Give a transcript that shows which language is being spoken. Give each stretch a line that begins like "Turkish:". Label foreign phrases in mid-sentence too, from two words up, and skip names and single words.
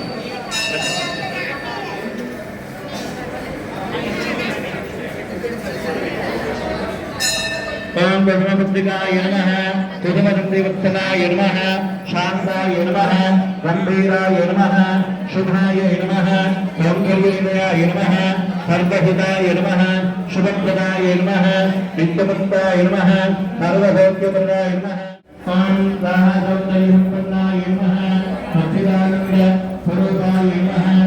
Sanskrit: ఓం కుసుమపుత్రికాయ నమః, కుసుమదంతే వత్సనాయ నమః, శాంతాయ నమః, గంభీరాయ నమః, शुभाय नमः सौंदर्यनिलयाय नमः सर्वहिताय नमः शुभप्रदाय नमः नित्यमुक्ताय नमः सर्वभोग्यप्रदाय नमः ओम सौंदर्यसंपन्नाय नमः सच्चिदानंद स्वरूपाय नमः